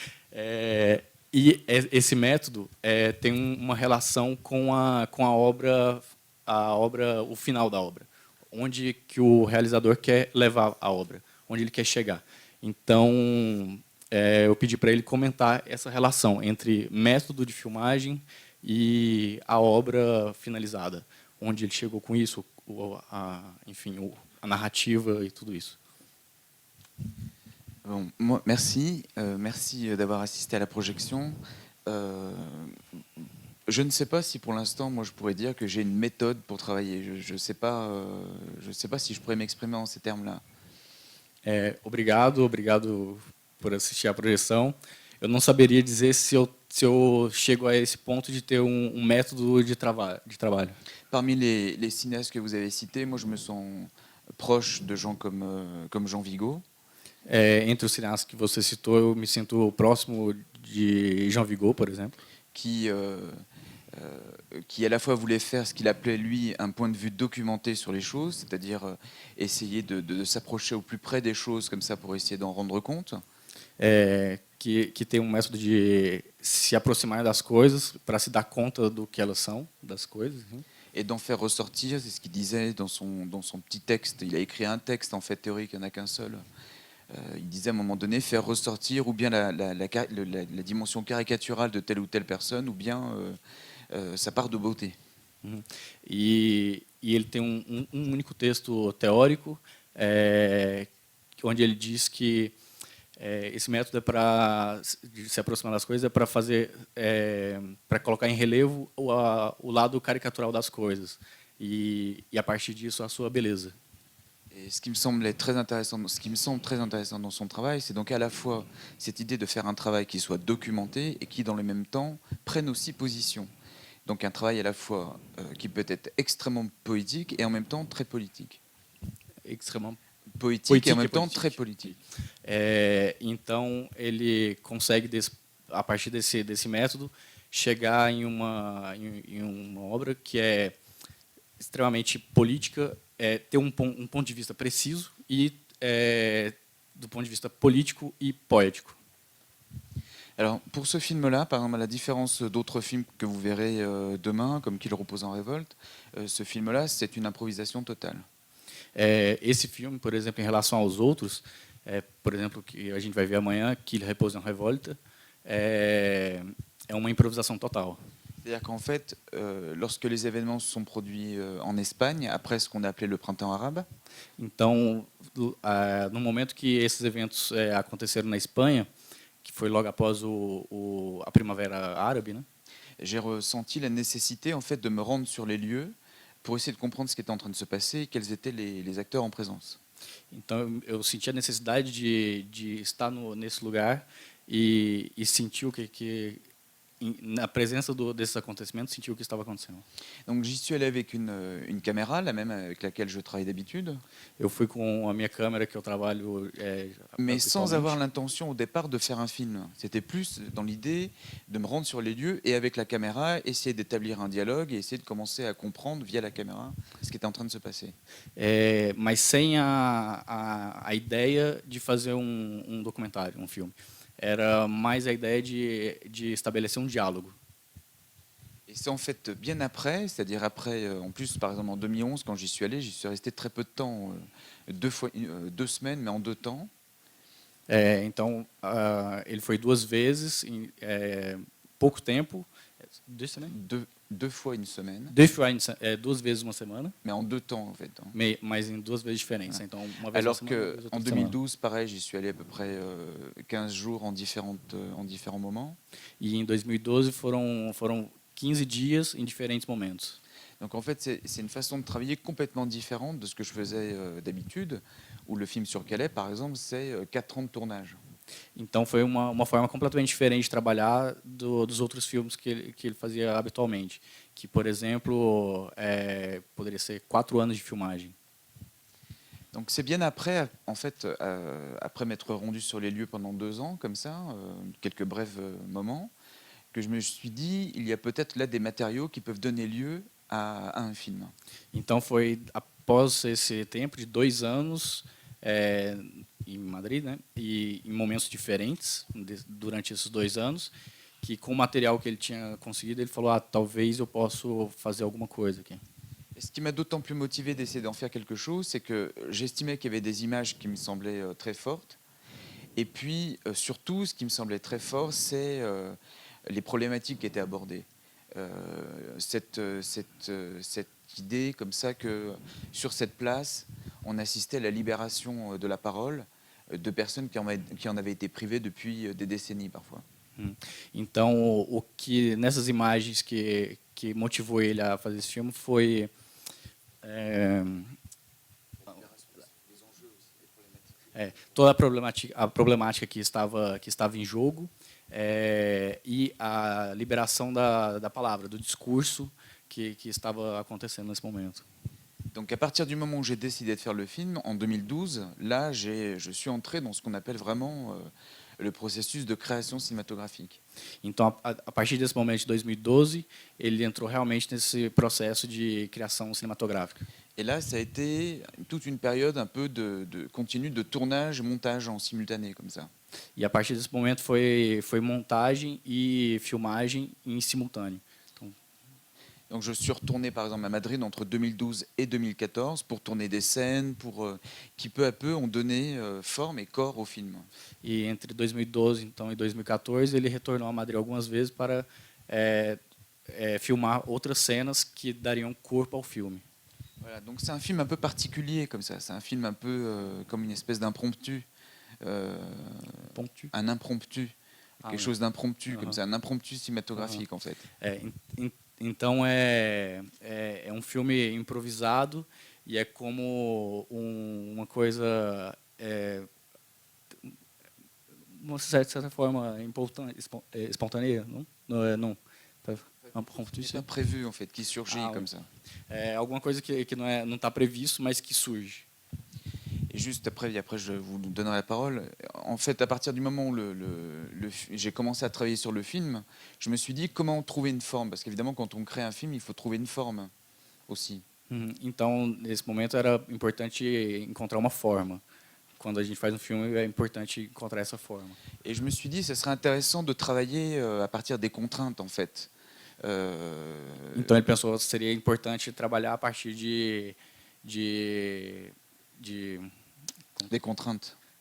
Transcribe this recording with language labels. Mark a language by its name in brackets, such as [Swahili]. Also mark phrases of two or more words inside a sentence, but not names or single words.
[Portuguese] E esse método tem uma relação com a obra, o final da obra, onde que o realizador quer levar a obra, onde ele quer chegar. Então, eu pedi para ele comentar essa relação entre método de filmagem e a obra finalizada, onde ele chegou com isso, enfim, a narrativa e tudo isso. [French] Bon, merci d'avoir assisté à la projection. Je ne sais pas si pour l'instant, moi, je pourrais dire que j'ai une méthode pour travailler. Je ne sais pas si je pourrais m'exprimer en ces termes-là. [Portuguese] Obrigado por assistir à projeção. Eu não saberia dizer se eu chego a esse ponto de ter método de trabalho. [French] Parmi les cinéastes que vous avez cités, moi, je me sens proche de gens comme Jean Vigo. [Portuguese] Entre os cineastas que você citou, eu me sinto próximo de Jean Vigo, por exemplo, [French] qui à la fois voulait faire ce qu'il appelait, lui, un point de vue documenté sur les choses, c'est-à-dire essayer de s'approcher au plus près des choses, comme ça, pour essayer d'en rendre compte. [Portuguese] Que tem método de se aproximar das coisas para se dar conta do que elas são, das coisas. [French] Et d'en faire ressortir, c'est ce qu'il disait dans son petit texte. Il a écrit un texte, en fait, théorique, il n'y en a qu'un seul. Il disait à un moment donné, faire ressortir ou bien la dimension caricaturale de telle ou telle personne, ou bien sa part de beauté. [Portuguese] E ele tem único texto teórico, onde ele diz que esse método para se aproximar das coisas, para colocar em relevo o lado caricatural das coisas e a partir disso a sua beleza. [French] Et ce qui me semble très intéressant dans son travail, c'est donc à la fois cette idée de faire un travail qui soit documenté et qui, dans le même temps, prenne aussi position. Donc un travail à la fois qui peut être extrêmement poétique et en même temps très politique. Extrêmement poétique et en même temps très politique. [Portuguese] Então ele consegue, a partir desse método, chegar em uma obra que é extremamente política, ter ponto de vista preciso e do ponto de vista político e poético. [French] Alors, pour ce film-là, par exemple, à la différence d'autres films que vous verrez demain, comme Qu'il repose en révolte, ce film-là, c'est une improvisation totale. [Portuguese] Esse filme, por exemplo, em relação aos outros, por exemplo, que a gente vai ver amanhã, Qu'il repose en révolte, é uma improvisação total. [French] C'est-à-dire qu'en fait, lorsque les événements se sont produits en Espagne, après ce qu'on a appelé le printemps arabe, [Portuguese] Então, no momento que esses eventos aconteceram na Espanha, que foi logo após a Primavera Árabe, né? [French] j'ai ressenti la nécessité en fait de me rendre sur les lieux pour essayer de comprendre ce qui était en train de se passer et quels étaient les acteurs en présence. [Portuguese] Então, eu senti a necessidade de estar nesse lugar e sentir na presença desses acontecimentos, sentir o que estava acontecendo. [French] Donc j'y suis allé avec une caméra, la même avec laquelle je travaille d'habitude, [Portuguese] Eu fui com a minha câmera que eu trabalho [French] mais sans [Portuguese] habitualmente, [French] avoir l'intention au départ de faire un film. C'était plus dans l'idée de me rendre sur les lieux et avec la caméra, essayer d'établir un dialogue et essayer de commencer à comprendre via la caméra ce qui était en train de se passer. [Portuguese] mas sem a ideia de fazer documentário, um filme. Era mais a ideia de estabelecer um diálogo. [French] Et c'est en fait bien après, c'est-à-dire après, en plus par exemple en 2011 quand j'y suis resté très peu de temps, 2 semaines, mais en 2 temps. [Portuguese] Então, ele foi 2 vezes, em pouco tempo, 2 semaines? [French] Deux fois une semaine, [Portuguese] 2 vezes uma semana, [French] mais en 2 temps en fait, hein. [Portuguese] mas em 2 vezes diferentes. [French] Ouais. [Portuguese] Então, uma vez [French] Alors [Portuguese] uma semana, uma vez [French] qu'en [Portuguese] outra semana. [French] 2012, pareil, j'y suis allé à peu près 15 jours en différents moments. [Portuguese] E em 2012 foram 15 dias em diferentes momentos. [French] Donc en fait, c'est une façon de travailler complètement différente de ce que je faisais d'habitude, où le film sur Calais, par exemple, c'est 4 ans de tournage. [Portuguese] Então foi uma forma completamente diferente de trabalhar dos outros filmes que ele fazia habitualmente, que, por exemplo, poderia ser 4 anos de filmagem. [French] Donc c'est bien après, en fait, après m'être rendu sur les lieux pendant 2 ans, comme ça, quelques brefs moments, que je me suis dit, il y a peut-être là des matériaux qui peuvent donner lieu à un film. [Portuguese] Então foi após esse tempo de 2 anos em Madrid, né, e em momentos diferentes durante esses 2 anos, que com o material que ele tinha conseguido, ele falou: talvez eu possa fazer alguma coisa aqui. [French] Et ce qui m'a d'autant plus motivé d'essayer d'en faire quelque chose, c'est que j'estimais qu'il y avait des images qui me semblaient très fortes. Et puis, surtout, ce qui me semblait très fort, c'est les problématiques qui étaient abordées. Cette idée comme ça que sur cette place, on assistait à la libération de la parole de personnes qui en avaient été privées depuis des décennies parfois. [Portuguese] Então, o que nessas imagens que motivou ele a fazer esse filme foi toda a problemática que estava em jogo e a liberação da palavra, do discurso que estava acontecendo nesse momento. [French] Donc à partir du moment où j'ai décidé de faire le film, en 2012, là je suis entré dans ce qu'on appelle vraiment le processus de création cinématographique. [Portuguese] Então, a partir desse momento de 2012, ele entrou realmente nesse processo de criação cinematográfica. [French] Et là, ça a été toute une période un peu de continue de tournage, montage en simultané comme ça. [Portuguese] E a partir desse momento foi montagem e filmagem em simultâneo. [French] Donc je suis retourné par exemple à Madrid entre 2012 et 2014 pour tourner des scènes qui peu à peu ont donné forme et corps au film. [Portuguese] E entre 2012 então, e 2014 ele retornou a Madrid algumas vezes para filmar outras cenas que dariam corpo ao filme. [French] Voilà, donc c'est un film un peu particulier comme ça. C'est un film un peu comme une espèce d'impromptu. Un impromptu. Quelque chose d'impromptu comme ça. Un impromptu cinématographique en fait. [Portuguese] Então é filme improvisado e é como uma coisa uma certa forma espontânea, não? Não. [French] C'est pas prévu en fait, qui surgit comme ça. [Portuguese] É alguma coisa que não está previsto, mas que surge. [French] Et juste après je vous donnerai la parole. En fait, à partir du moment où j'ai commencé à travailler sur le film, je me suis dit comment trouver une forme. Parce qu'évidemment, quand on crée un film, il faut trouver une forme aussi. [Portuguese] Então, nesse momento, era importante encontrar uma forma. Quando a gente faz filme, é importante encontrar essa forma. Et je me suis dit, ce serait intéressant de travailler à partir des contraintes, en fait. Então, ele pensou que seria importante trabalhar a partir [French] des contraintes.